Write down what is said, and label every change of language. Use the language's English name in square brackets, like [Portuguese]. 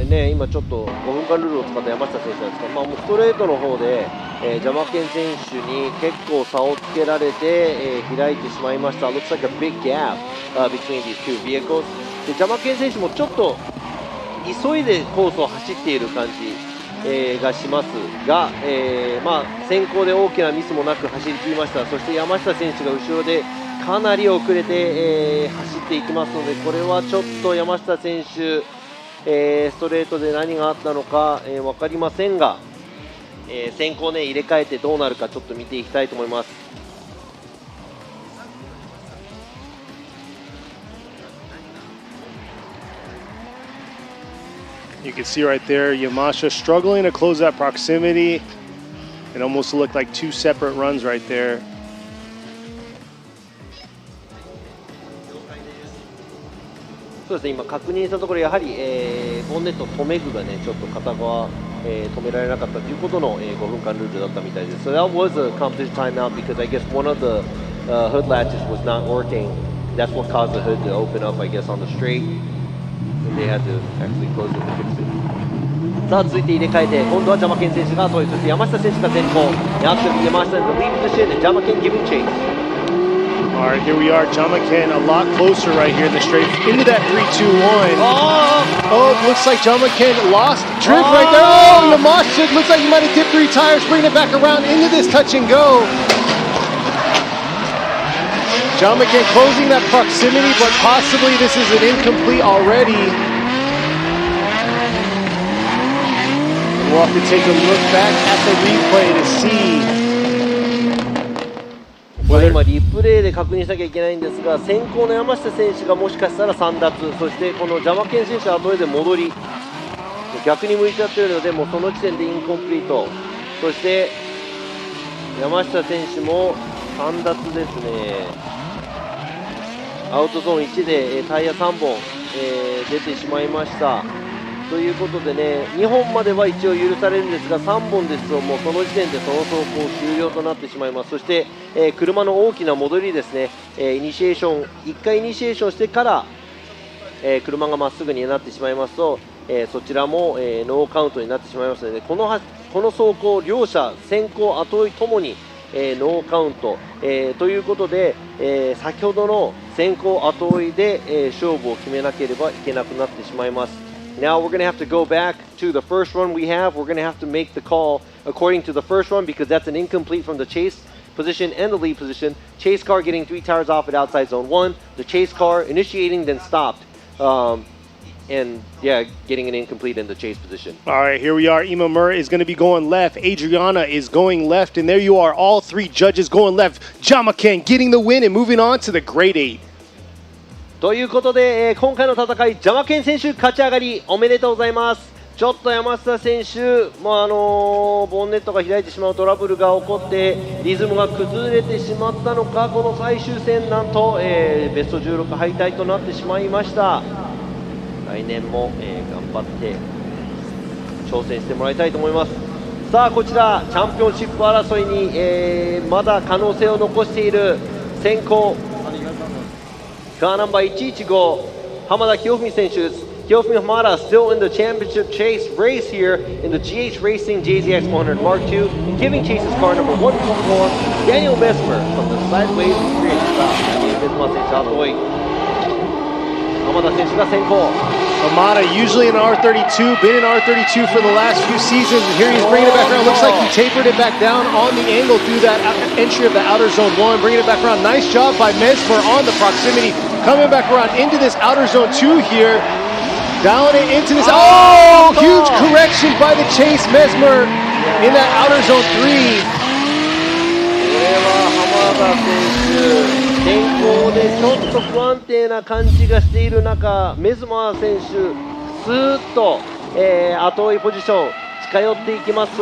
[Japanese] 今ちょっと5分間ルールを使った山下選手なんですが、もうストレートの方で、ジャマケン選手に結構差をつけられて、開いてしまいました。 [English] Looks like a big gap between these two vehicles. [Japanese] でジャマケン選手もちょっと急いでコースを走っている感じ、がしますが、先行で大きなミスもなく走り切りました。そして山下選手が後ろでかなり遅れて、走っていきますので、これはちょっと山下選手、ストレートで何があったのか、分かりませんが、先行ね入れ替えてどうなるかちょっと見ていきたいと思います。 [English] You can see right there, Yamasha struggling to close that proximity. It almost looked like two separate runs right there. [Japanese] そうですね、今確認したところやはり、ボンネット留め具がねちょっと片側、止められなかったということの、5分間ルールだったみたいです。 [English] So that was a competition timeout because I guess one of the hood latches was not working. That's what caused the hood to open up, I guess, on the straight. And they had to actually close it to fix it. [Japanese] さあ続いて入れ替えて今度はジャマケン選手が後追い、そして山下選手が先行。 [English] After 山下 in the lead position and Jamaken giving chase. Alright, here we are, Jamaken a lot closer right here in the straight into that 3-2-1. Oh, looks like Jamaken lost drift right there. Oh, Yamasha looks like he might have dipped 3 tires, bringing it back around into this touch and go. Jamaken closing that proximity, but possibly this is an incomplete already. We'll have to take a look back at the replay to see. [Japanese] 今リプレイで確認しなきゃいけないんですが、先行の山下選手がもしかしたら3奪、そしてこのジャマケン選手は後で戻り逆に向いちゃってるので、もうその時点でインコンプリート。そして山下選手も3奪ですね。アウトゾーン1でタイヤ3本出てしまいました。ということでね、2本までは一応許されるんですが、3本ですともうその時点でその走行終了となってしまいます。そして、車の大きな戻りですね、イニシエーション1回イニシエーションしてから、車がまっすぐになってしまいますと、そちらも、ノーカウントになってしまいますので、この走行両者先行後追いともに、ノーカウント、ということで、先ほどの先行後追いで、勝負を決めなければいけなくなってしまいます。 [English] Now we're going to have to go back to the first run we have. We're going to have to make the call according to the first run because that's an incomplete from the chase position and the lead position. Chase car getting 3 tires off at outside zone 1. The chase car initiating then stopped. And yeah, getting an incomplete in the chase position. All right, here we are. Ima Murray is going to be going left. Adriana is going left. And there you are, all 3 judges going left. Jamaken getting the win and moving on to the grade 8. [Japanese] ということで、今回の戦い、ジャマケン選手勝ち上がりおめでとうございます。ちょっと山下選手、ボンネットが開いてしまうトラブルが起こってリズムが崩れてしまったのか、この最終戦なんと、ベスト16敗退となってしまいました。来年も、頑張って挑戦してもらいたいと思います。さあこちらチャンピオンシップ争いに、まだ可能性を残している先行カーナンバー115浜田清文選手です。 [English] Kyofumi Hamada still in the championship chase race here in the GH Racing JZX 100 Mark II, giving chase his car number 144, Daniel Mesmer from the sideways experience stop. [Japanese] Mesmer 選手後追い。浜田選手が先行。 [English] Hamada usually in R32, been in R32 for the last few seasons, and here he's bringing it back around. Looks like he tapered it back down on the angle through that entry of the outer zone 1, bringing it back around. Nice job by Mesmer on the proximity, coming back around into this outer zone 2 here. Down it into this. Oh, huge correction by the chase Mesmer in that outer zone 3. [Japanese] これは浜田選手、天候でちょっと不安定な感じがしている中、メズマー選手、スーッと、後追いポジション近寄っていきます。